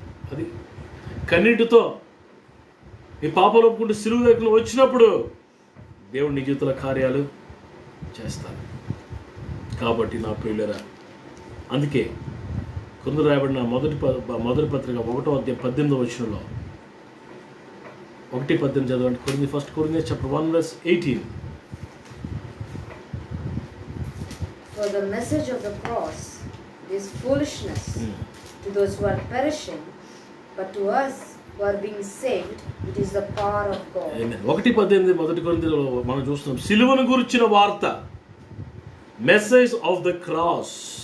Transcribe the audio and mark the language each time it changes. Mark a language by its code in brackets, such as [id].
[te] అది కన్నీటితో నీ పాపాలు ఒప్పుకుంటూ సిలువ దగ్గర వచ్చినప్పుడు దేవుడు నీ జీవితంలో కార్యాలు చేస్తాడు. కాబట్టి నా ప్రియులరా, అందుకే కొందరు రాయబడిన మొదటి పత్రిక 1వ అధ్యాయం 18వ వచనంలో 1:18 చదవండి. [en] First Corinthians chapter 1:18. For the message of the cross is foolishness to those who are perishing, but to us who are being saved, it is the power of God. [te] 1:18 మొదటి కొరింథీయులలో మనం చూస్తున్నాం సిలువను గురించిన వార్త, [en] Message of the cross.